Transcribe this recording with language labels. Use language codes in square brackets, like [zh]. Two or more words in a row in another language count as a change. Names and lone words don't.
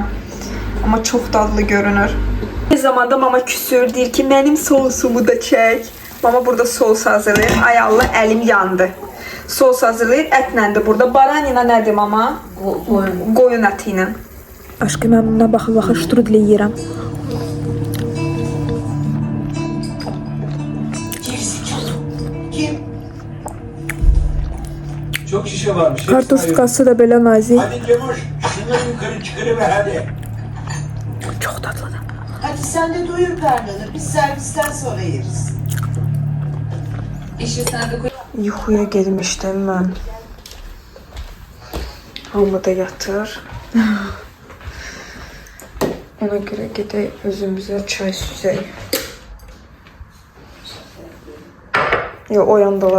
[az] Amma çox dadlı görünür. Bir zamanda mama küsür, deyir ki, mənim sousumu da çək. Mama burada sos hazırlayır. Ay Allah, əlim yandı. Sos hazırlayır, ətləndi burada. Baranina nədir mama? Qoyun əti ilə. Aşkım, mən buna baxı ştrudli yeyirəm. [tr] Çok şişe varmış. [az] Kartoskası da belə nazik. [tr] Hadi Cemoş, şunları yukarı çıkarıver hadi. [az] Çox dadlıdır. [tr] Hadi sen de doyur karnını. Biz servisten sonra yeriz. [az] Yuxuya girmişdim mən. Hamı da yatır. Ona görə gedək özümüzə çay süzək. Yox, oyandılar.